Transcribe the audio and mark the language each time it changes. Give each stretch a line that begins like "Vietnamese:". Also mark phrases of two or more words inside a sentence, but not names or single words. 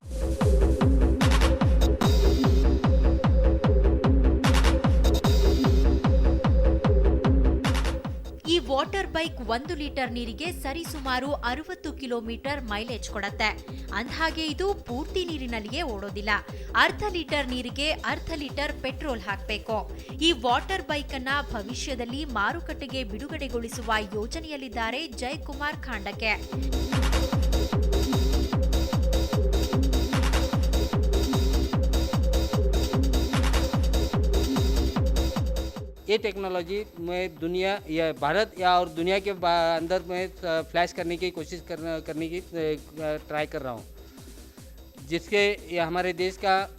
Kannada: ಈ
English: water bike
Kannada: 1 ಲೀಟರ್ ನೀರಿಗೆ ಸರಿಸುಮಾರು 60
English: kilometre mileage
Kannada: ಕೊಡುತ್ತೆ. ಅಂದ್ಹಾಗೆ ಇದು ಪೂರ್ತಿ ನೀರಿನಲ್ಲಿಯೇ ಓಡೋದಿಲ್ಲ. ಅರ್ಧ ಲೀಟರ್ ನೀರಿಗೆ ಅರ್ಧ
English: litre petrol
Kannada: ಹಾಕಬೇಕು. ಈ
English: water bike
Kannada: ಅನ್ನ ಭವಿಷ್ಯದಲ್ಲಿ ಮಾರುಕಟ್ಟೆಗೆ ಬಿಡುಗಡೆಗೊಳಿಸುವ ಯೋಜನೆಯಲ್ಲಿದ್ದಾರೆ ಜಯಕುಮಾರ್ ಖಾಂಡಕೆ.
Hindi: ये टेक्नोलॉजी मैं दुनिया या भारत या और दुनिया के अंदर में फ्लैश करने की कोशिश करने की ट्राई कर रहा हूँ, जिसके ये हमारे देश का